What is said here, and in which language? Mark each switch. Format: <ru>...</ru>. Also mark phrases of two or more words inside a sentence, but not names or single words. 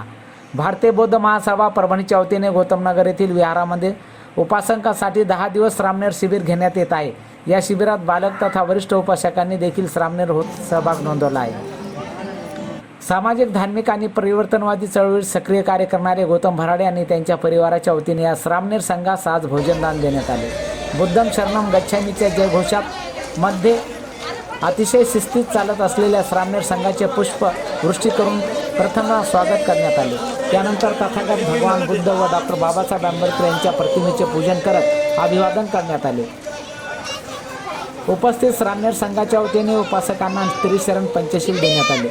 <mr>भारतीय बौद्ध महासभा परभणीच्या वतीने गौतमनगर येथील विहारामध्ये उपासकांसाठी 10 दिवस श्रामनेर शिबिर घेण्यात येत आहे. या शिबिरात बालक तथा वरिष्ठ उपासकांनी देखील श्रामनेर होत सहभाग नोंदवला आहे. सामाजिक, धार्मिक आणि परिवर्तनवादी चळवळीत सक्रिय कार्य करणारे गौतम भराडे आणि त्यांच्या परिवाराच्या वतीने या श्रामनेर संघास आज भोजनदान देण्यात आले.</mr> <pi>बुद्धं शरणं गच्छामीच्या</pi> <mr>जयघोषात मध्ये अतिशय शिस्तीत चालत असलेल्या श्रामनेर संघाचे पुष्प वृष्टी करून प्रथम स्वागत करण्यात आले. त्यानंतर तथागत भगवान बुद्ध व डॉक्टर बाबासाहेब आंबेडकर यांच्या प्रतिमेचे पूजन करत अभिवादन करण्यात आले. उपस्थित श्रामनेर संघाच्या वतीने उपासकांना त्रिशरण पंचशील देण्यात आले.</mr>